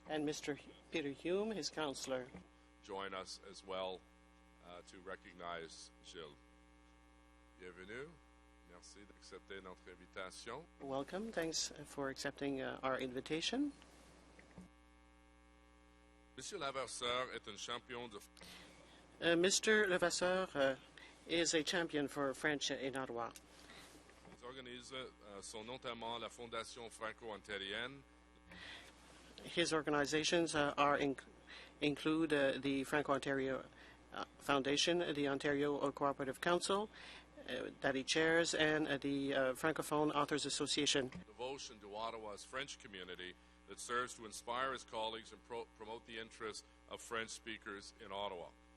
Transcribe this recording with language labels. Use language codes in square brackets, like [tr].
[en] And Mr. Peter Hume, his counselor. Join us as well to recognize Gilles. [fr] Bienvenue. Merci d'accepter notre invitation. [en] Welcome. Thanks for accepting our invitation. [fr] Monsieur Lavasseur est un champion de... [en] Mr. Levasseur is a champion for French in Ottawa. [fr] Il organise sont notamment la Fondation Franco-Ontarienne. [en] His organizations include the Franco-Ontario Foundation, the Ontario Cooperative Council, that he chairs, and the Francophone Authors Association. Devotion to Ottawa's French community that serves to inspire his colleagues and promote the interests of French speakers in Ottawa.